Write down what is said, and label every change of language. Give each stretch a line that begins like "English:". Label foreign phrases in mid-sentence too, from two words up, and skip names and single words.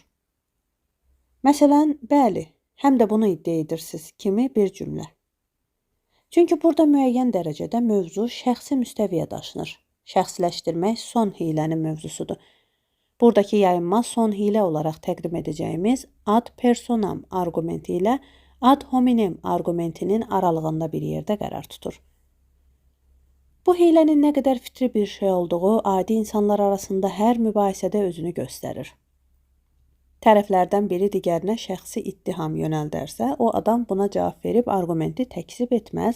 Azerbaijani: Məsələn, bəli, həm də bunu iddia edirsiniz kimi bir cümlə. Çünki burada müəyyən dərəcədə mövzu şəxsi müstəviyə daşınır. Şəxsləşdirmək son hiylənin mövzusudur. Buradakı yayınma son hiylə olaraq təqdim edəcəyimiz
Latin: ad personam
Azerbaijani: arqumenti ilə
Latin: ad hominem
Azerbaijani: arqumentinin aralığında bir yerdə qərar tutur. Bu hiylənin nə qədər fitri bir şey olduğu adi insanlar arasında hər mübahisədə özünü göstərir. Tərəflərdən biri digərinə şəxsi ittiham yönəldərsə, o adam buna cavab verib arqumenti təkzib etməz.